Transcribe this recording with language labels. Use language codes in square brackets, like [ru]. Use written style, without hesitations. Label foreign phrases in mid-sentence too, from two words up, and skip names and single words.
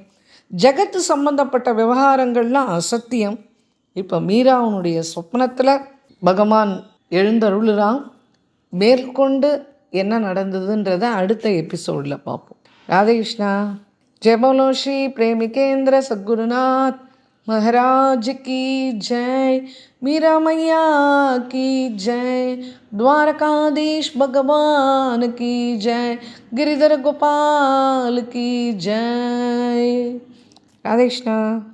[ta] ஜகத்து சம்பந்தப்பட்ட விவகாரங்கள்லாம் அசத்தியம். இப்போ மீராவுனுடைய சொப்னத்தில் பகவான் எழுந்தருளுறான். மேற்கொண்டு என்ன நடந்ததுன்றதை அடுத்த எபிசோடில் பார்ப்போம். [hi] ராதே கிருஷ்ணா. जय बोलो श्री प्रेमिकेन्द्र सद्गुरुनाथ महाराज की जय, मीरा मैया की जय, द्वारकाधीश भगवान की जय, गिरिधर गोपाल की जय। राधे कृष्णा।